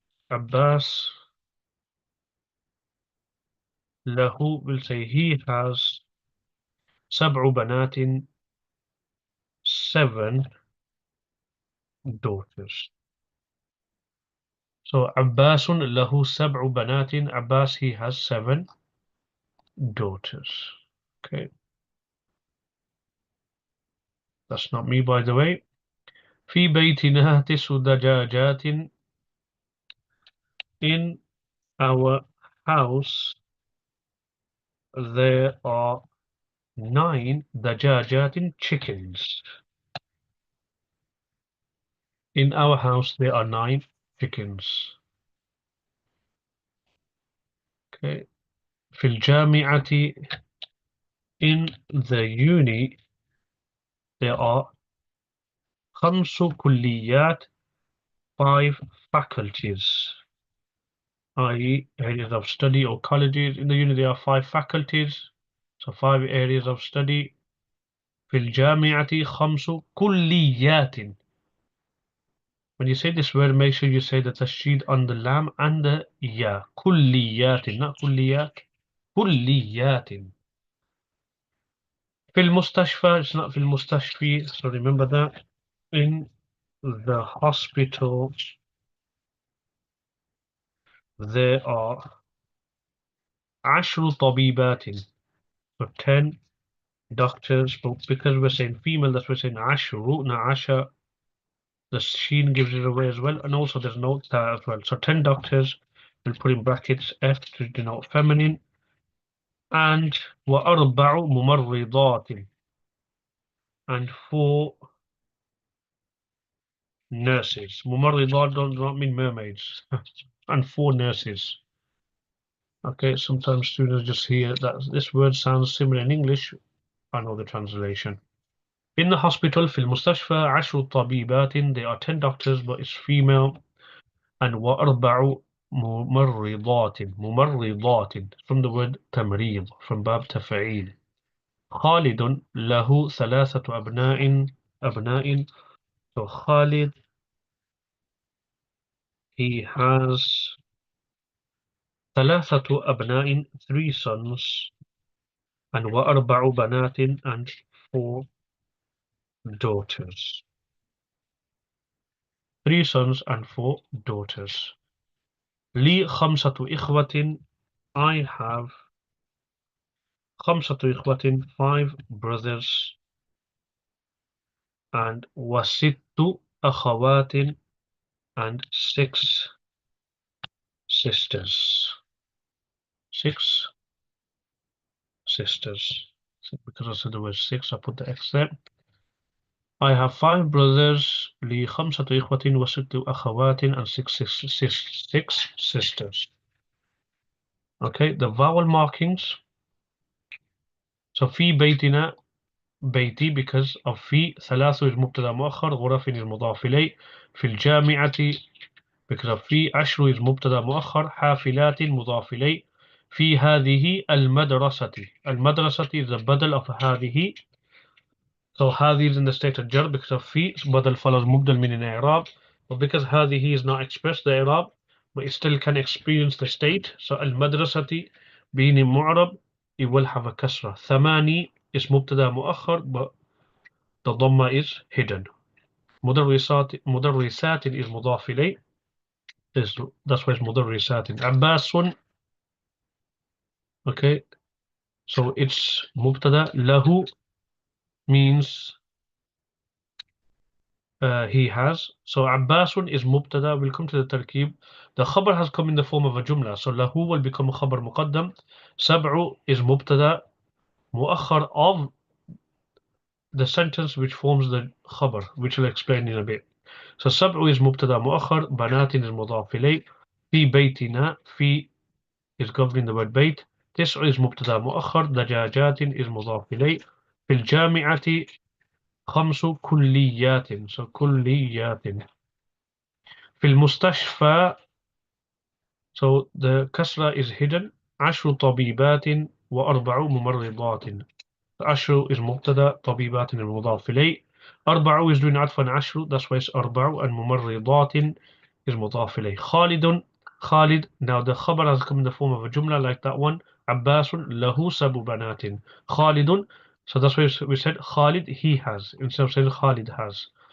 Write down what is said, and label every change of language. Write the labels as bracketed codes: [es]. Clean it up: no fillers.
[ar] Abbas [en] له will say he has [ar] سبع بنات, [en] 7 daughters. So عباس [ar] له 7 بنات. [en] Abbas, he has 7 daughters. Okay, that's not me, by the way. [ar] في بيتنا 9 دجاجات. [en] In our house there are 9 دجاجات chickens. In our house there are 9 chickens. Okay. [ar] في الجامعة, [en] in the uni there are [ar] 5 كليات, [en] 5 faculties, i.e. areas of study or colleges. In the uni there are 5 faculties, so 5 areas of study. [ar] في الجامعة 5 كليات. [en] When you say this word, make sure you say the tashdid on the lam and the ya. [ar] كليات, not كليات. كليات. في المستشفى, [en] it's not في المستشفى, so remember that. In the hospital there are 10 طبيبات, so 10 doctors, but because we're saying female, that's we're saying عشر, not عشر. The sheen gives it away as well, and also there's no ta as well. So 10 doctors, we'll put in brackets F to denote feminine, and [ar] وأربع ممرضات, [en] and 4 nurses. ممرضات do not mean mermaids, and 4 nurses. Okay, sometimes students just hear that this word sounds similar in English. I know the translation. In the hospital, [ar] في المستشفى 10 طبيبات, [en] there are 10 doctors, but it's female. And [ar] وأربع ممرضات, [en] ممرضات, from the word تمريض, from [ar] باب تفعيل. خالد له 3 أبناء. [en] So Khalid, he has 3 أبناء, 3 sons. And [ar] وأربع بنات, [en] and 4 daughters. 3 sons and 4 daughters. [ar] لي 5 إخوة, [en] I have 5 إخوة, 5 brothers. And [ar] وست أخوات, [en] and 6 sisters. 6 sisters. So because I said the word 6, I put the X there. I have 5 brothers, [ar] لي 5 إخوة وست أخوات, [en] and 6 sisters. Okay, the vowel markings. [ar] So في بيتنا, بيتي, [en] because of [ar] في. ثلاث is مبتدا مؤخر, غرف is مضاف إليه. في الجامعة, [en] because of [ar] في. 10 is مبتدا مؤخر, حافلات مضاف إليه. في هذه المدرسة. [en] المدرسة is the بدل of هذه. So هذه is in the state of jar because of في. [ar] بدل follows مبدل من الإعراب. [en] But because هذه is not expressed the إعراب, but it still can experience the state. So المدرسة being معرب, it will have a كسرة. ثماني is مبتدا مؤخر, but the ضمة is hidden. [ar] مدرسات is مضاف إليه. [en] That's why it's مدرسات. عباس, okay, so it's مبتدا. له means he has. So عباس is مبتدا. We'll come to the تركيب. The خبر has come in the form of a جملة, so له will become a خبر مقدم. سبع is مبتدا مؤخر of the sentence which forms the خبر, which we'll explain in a bit. [ar] So سبع is مبتدا مؤخر, بنات is مضاف إليه. في بيتنا, [en] في is governing the word بيت. [ar] 9 is مبتدا مؤخر, دجاجات is مضاف إليه. في الجامعة 5 كليات, so كليات. في المستشفى, [en] so the كسرة is hidden. [ar] 10 طبيبات وأربع ممرضات. 10 is مبتدا, طبيبات المضاف إليه. [en] 4 is doing عطفا 10, that's why it's أربع, and ممرضات is مضاف إليه. خالد, Khalid, now the خبر has come in the form of a جملة like that one. [ar] Abbasun lahu sabu banatin. [en] Khalidun. So that's why we said Khalid he has instead of saying Khalid has.